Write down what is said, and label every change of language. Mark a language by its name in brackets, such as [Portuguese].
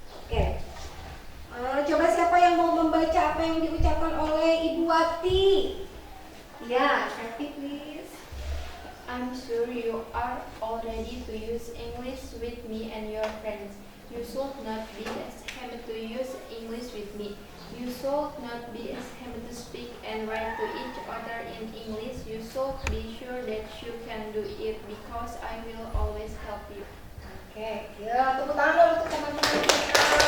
[Indonesian] Oke. Coba siapa yang mau membaca apa yang diucapkan oleh Ibu Wati? Ya, Cantik please. [English] I'm sure you are all ready to use English with me and your friends. You should not be ashamed to use English with me. You should not be ashamed to speak and write to each other in English. You should be sure that you can do it because I will always help you. [Indonesian] Oke, ya tepuk tangan dulu untuk teman-teman kita.